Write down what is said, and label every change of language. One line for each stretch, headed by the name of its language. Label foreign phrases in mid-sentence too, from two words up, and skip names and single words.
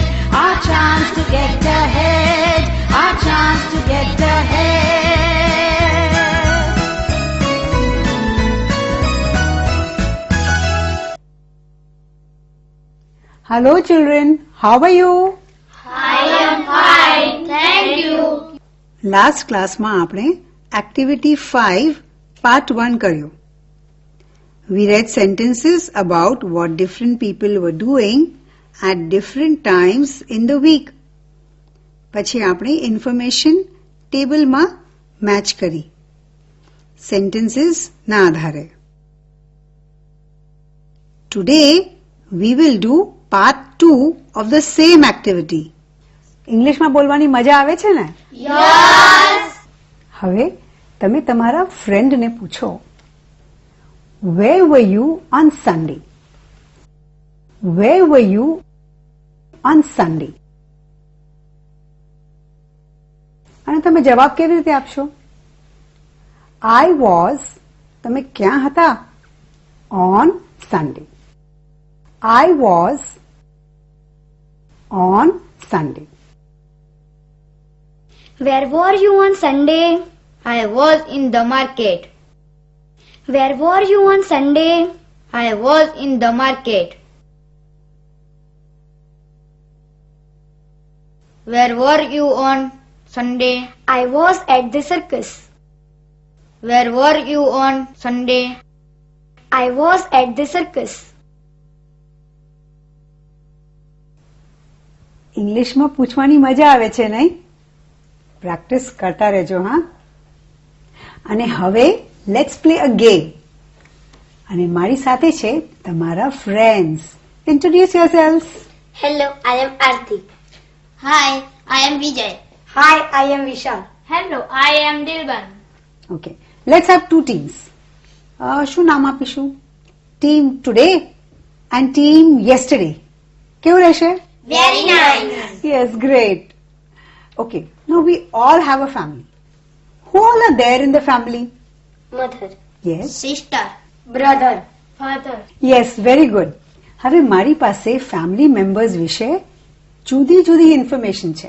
English: Our chance to get ahead. Our chance to get ahead. Hello children, how are you? I am fine, thank you.
Gujarati: લાસ્ટ ક્લાસમાં આપણે
English: activity 5 part 1
Gujarati: કર્યો.
English: We read sentences about what different people were doing at different times in the week.
Gujarati: પછી આપણે
English: information tablemā
Gujarati: મેચ કરી સેન્ટેન્સીસ ના આધારે.
English: Today we will do part 2 of the same activity.
Gujarati: ઇંગ્લિશમાં બોલવાની મજા આવે છે ને?
English: Yes.
Gujarati: હવે તમે તમારા ફ્રેન્ડને પૂછો,
English: Where were you on Sunday? Where were you on Sunday?
Gujarati: અને તમે જવાબ કેવી રીતે આપશો?
English: I was,
Gujarati: તમે ક્યાં હતા?
English: On Sunday. I was on Sunday. Where were you on Sunday? I was in the market. Where were you on Sunday? I was in the market. Where were you on Sunday? I was at the circus. Where were you on Sunday? I was at the circus.
Gujarati: ઇંગ્લિશમાં પૂછવાની મજા આવે છે નહીં? પ્રેક્ટિસ કરતા રહેજો હા. અને હવે
English: let's play a game.
Gujarati: અને મારી સાથે છે તમારા ફ્રેન્ડ્સ.
English: Introduce yourself. Hello, I am Arti. Hi, I am Vijay. Hi, I am Vishal. Hello, I am Dilban. Okay, let's have two teams.
Gujarati: શું નામ આપીશું?
English: Team today and team yesterday.
Gujarati: કેવું રહેશે?
English: Very nice. Yes, great. Okay, now we all have a family. Who all are there in the family? Mother. Yes. Sister. Brother. Father. Yes, very good.
Gujarati: હવે મારી પાસે
English: family members
Gujarati: વિશે જુદી જુદી ઇન્ફોર્મેશન છે.